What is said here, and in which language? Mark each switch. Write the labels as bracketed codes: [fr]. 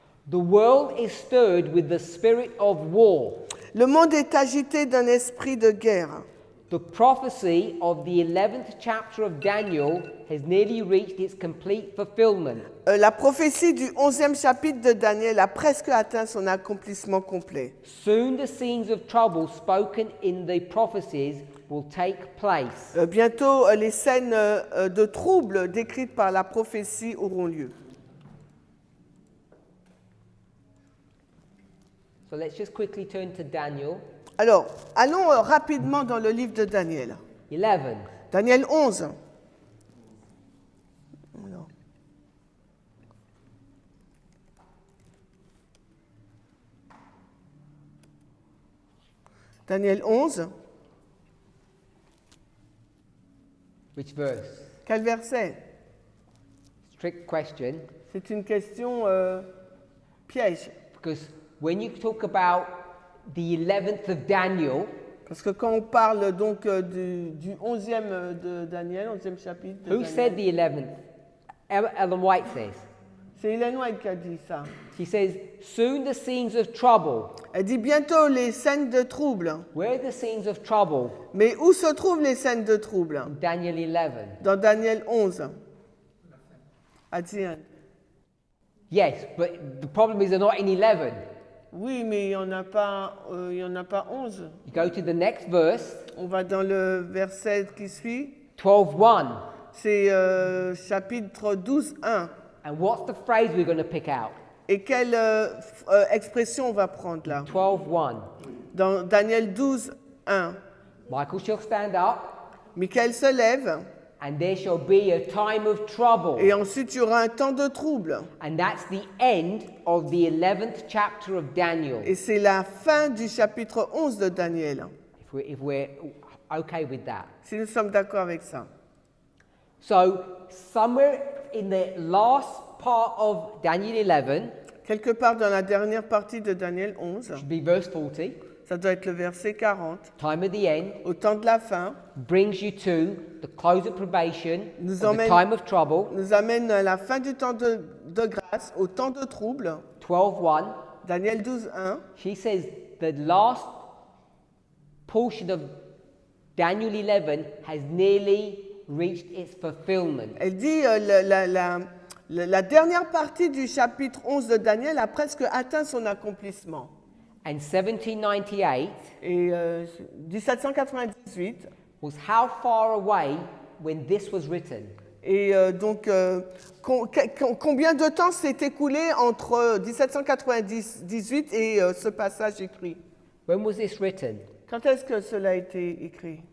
[en] The world is stirred with the spirit of war. [fr] Le monde est agité d'un esprit de guerre. [en] The prophecy of the 11th chapter of Daniel has nearly reached its complete fulfillment. [fr] La prophétie du 11e chapitre de Daniel a presque atteint son accomplissement complet. [en] Soon the scenes of trouble spoken in the prophecies will take place. [fr] Bientôt, les scènes de troubles décrites par la prophétie auront lieu. [en] So let's just quickly turn to Daniel [fr] Alors, allons rapidement dans le livre de Daniel. 11. Daniel 11. Alors. Daniel 11. [en] Which verse? [fr] Quel verset? [en] Trick question. [fr] C'est une question piège. [en] Because when you talk about the 11th of Daniel, [fr] Parce que quand on parle donc du 11e de Daniel, 11e chapitre de [en] who [fr] Daniel, [en] said the 11th? Ellen White says. [fr] c'est Hélène White qui a dit ça. [en] She says, soon the scenes of trouble. [fr] Elle dit bientôt les scènes de trouble. [en] Where are the scenes of trouble? [fr] Mais où se trouvent les scènes de trouble? [en] Daniel 11. [fr] Dans Daniel 11. [en] At the end. Yes, but the problem is they're not in 11. [fr] Oui, mais il n'y en a pas 11. [en] You go to the next verse, [fr] On va dans le verset qui suit. 12:1. C'est chapitre 12, 1. [en] And what's the phrase we're going to pick out? [fr] Et quelle expression on va prendre là? 12:1. Dans Daniel 12, 1. [en] Michael shall stand up, [fr] Michael se lève [en] and there shall be a time of trouble. [fr] et ensuite il y aura un temps de trouble. [en] And that's the end of the 11th chapter of Daniel. [fr] Et c'est la fin du chapitre 11 de Daniel. [en] If we're okay with that. [fr] Si nous sommes d'accord avec ça. [en] So, somewhere in the last part of Daniel 11, [fr] Quelque part dans la dernière partie de Daniel 11, [en] should be verse 40, [fr] ça doit être le verset 40, [en] time of the end, [fr] au temps de la fin, [en] brings you to the close of probation, [fr] Nous [en] or the [fr] emmène- [en] time of trouble, [fr] nous amène à la fin du temps de grâce, au temps de trouble. 12:1. Daniel 12, 1. [en] She says the last portion of Daniel 11 has nearly reached its fulfillment. [fr] Elle dit la dernière partie du chapitre 11 de Daniel a presque atteint son accomplissement. [en] And 1798 [fr] Et 1798, [en] was how far away when this was written? [fr] et donc combien de temps s'est écoulé entre 1798 et ce passage écrit? [en] When was this written? [fr] Quand est-ce que cela a été écrit?